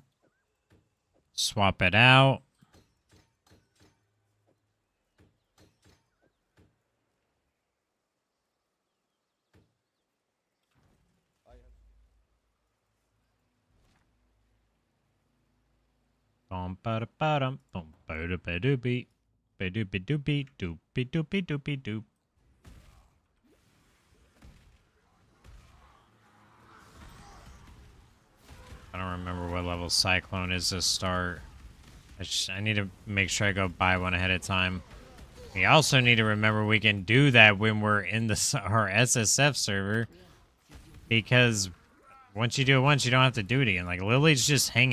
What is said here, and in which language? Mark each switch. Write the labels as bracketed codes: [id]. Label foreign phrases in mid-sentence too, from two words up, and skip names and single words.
[en] Swap it out. Bum ba da ba dum bum ba da ba doopy. Ba doopy doopy doopy doopy doopy doop. I don't remember what level Cyclone is to start. I need to make sure I go buy one ahead of time. We also need to remember we can do that when we're in our SSF server. Because once you do it once, you don't have to do it again.